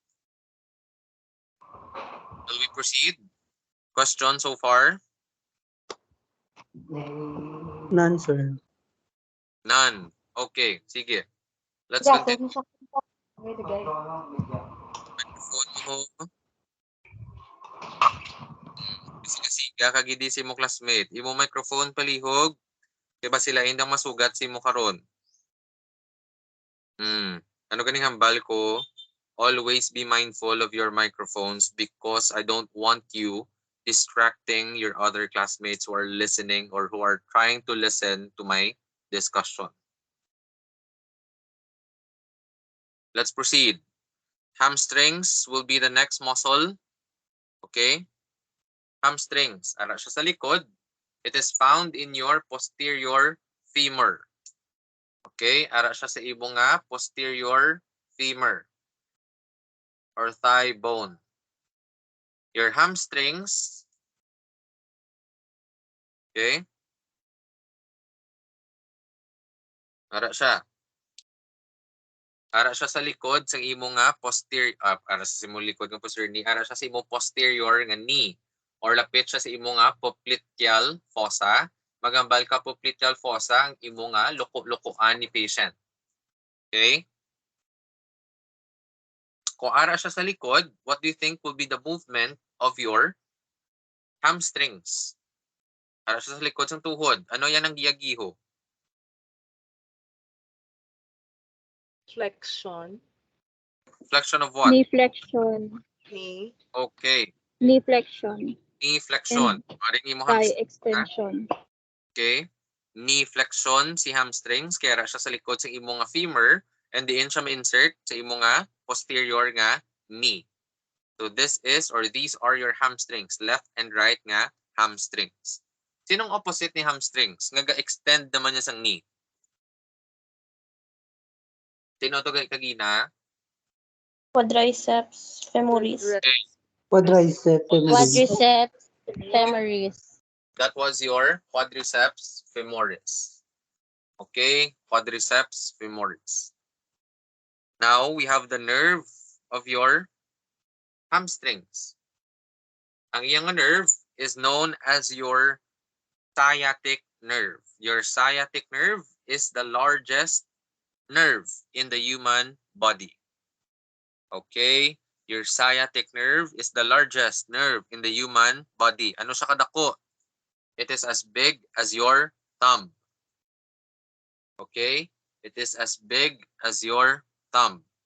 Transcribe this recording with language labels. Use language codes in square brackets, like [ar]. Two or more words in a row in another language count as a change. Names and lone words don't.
[en] Will we proceed? Question so far? None, sir. None. Okay, sige. Let's continue. [hil] Microphone mo. Siga kagidi si mo classmate. Imo microphone palihog. Diba sila indang masugat si mo karon? Ano ganing hambal ko? [en] Always be mindful of your microphones because I don't want you distracting your other classmates who are listening or who are trying to listen to my discussion. Let's proceed. Hamstrings will be the next muscle. Okay? Hamstrings. [hil] Ara siya sa likod. [en] It is found in your posterior femur. [hil] Okay? Ara siya sa ibong nga [en] posterior femur or thigh bone. Your hamstrings, okay? [hil] Ara siya. Ara siya sa likod sa imong nga posterior, ara sa imong likod ng [en] posterior knee, [hil] ara siya sa imong posterior nga knee or lapit siya sa imong nga [en] popliteal fossa. [hil] Magambal ka [en] popliteal fossa [hil] ang imong nga luko-lukoan ni patient. Okay? Kung ara siya sa likod, [en] what do you think will be the movement of your hamstrings? [hil] Ara siya sa likod ng tuhod. Ano yan ang giyagiho? [en] Flexion. Flexion of what? Knee flexion. Knee. Okay. Knee flexion. Knee flexion. [hil] Maring imo [en] Thigh hamstring. extension. Okay. Knee flexion si hamstrings. [hil] Kaya ra siya sa likod sa imo nga femur. And diin siya ma-insert sa imo nga posterior nga knee. [en] So this is or these are your hamstrings. Left and right nga hamstrings. [hil] Sinong opposite ni hamstrings? Nga ga-extend naman niya sang knee. Sino to kagina? [en] Quadriceps femoris. Quadricep femoris. Quadriceps femoris. That was your quadriceps femoris. Okay, quadriceps femoris. Now we have the nerve of your hamstrings. [hil] Ang iyang [en] nerve is known as your sciatic nerve. Your sciatic nerve is the largest nerve in the human body. Okay? Your sciatic nerve is the largest nerve in the human body. [hil] Ano siya kadako? [en] It is as big as your thumb. Okay? It is as big as your thumb.